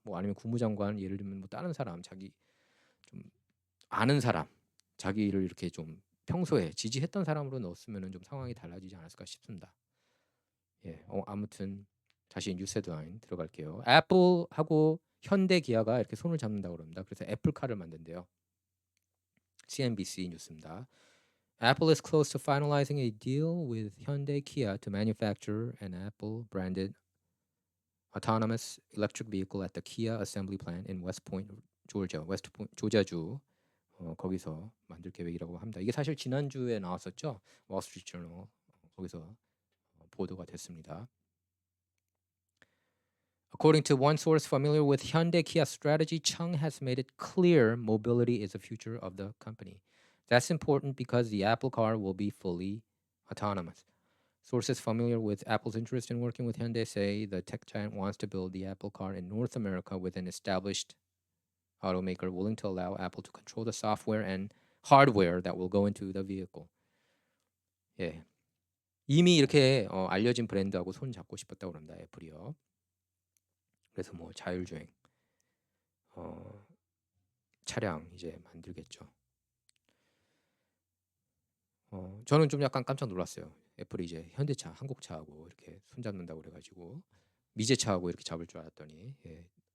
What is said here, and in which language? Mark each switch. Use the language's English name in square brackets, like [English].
[Korean] 뭐 아니면 국무장관 예를 들면 뭐 다른 사람 자기 좀 아는 사람 자기를 이렇게 좀 평소에 지지했던 사람으로 넣었으면은 좀 상황이 달라지지 않았을까 싶습니다. 예, 아무튼 다시 뉴스 헤드라인 들어갈게요. 애플하고 현대 기아가 이렇게 손을 잡는다고 그럽니다. 그래서 애플카를 만든대요. CNBC 뉴스입니다. [English] Apple is close to finalizing a deal with Hyundai Kia to manufacture an Apple-branded autonomous electric vehicle at the Kia assembly plant in West Point, [Korean] 조지아주 거기서 만들 계획이라고 합니다. 이게 사실 지난주에 나왔었죠. 월스트리트 저널 거기서 보도가 됐습니다. [English] According to one source familiar with Hyundai Kia strategy, Chung has made it clear mobility is the future of the company. That's important because the Apple car will be fully autonomous. Sources familiar with Apple's interest in working with Hyundai say the tech giant wants to build the Apple car in North America with an established automaker willing to allow Apple to control the software and hardware that will go into the vehicle. [Korean] 예, 이미 이렇게 알려진 브랜드하고 손 잡고 싶었다고 합니다. 애플이요. 그래서 뭐 자율주행 차량 이제 만들겠죠. 저는 좀 약간 깜짝 놀랐어요. 애플이 이제 현대차, 한국차하고 이렇게 손잡는다고 그래가지고 미제차하고 이렇게 잡을 줄 알았더니 예.